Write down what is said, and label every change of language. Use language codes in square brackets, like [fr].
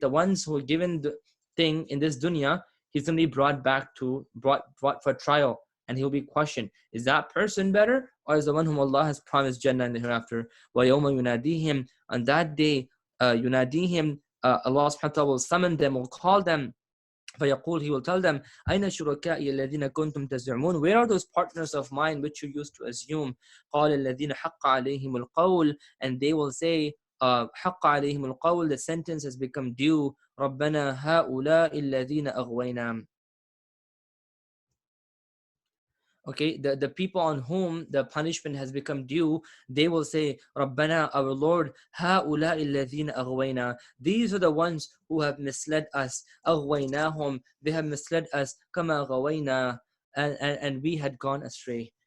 [en] The ones who are given the thing in this dunya, he's going to be brought for trial, and he'll be questioned. Is that person better, or is the one whom Allah has promised Jannah in the hereafter? [ar] وَيَوْمَ يُنَادِيهِمْ, [en] on that day, يُنَادِيهِمْ, Allah subhanahu wa ta'ala will summon them, will call them. [ar] فيقول, [en] he will tell them, [ar] أين شركائي الذين كنتم تزعمون? [en] Where are those partners of mine which you used to assume? [ar] قال الذين حق عليهم القول, [en] and they will say, [ar] حق عليهم القول, [en] the sentence has become due. [ar] ربنا هؤلاء الذين أغوينا. [en] Okay, the people on whom the punishment has become due, they will say, Rabbana, our Lord, [ar] هؤلاء الذين أغوينا. [en] These are the ones who have misled us. أغويناهم, they have misled us. [ar] كما غوينا, [en] and we had gone astray.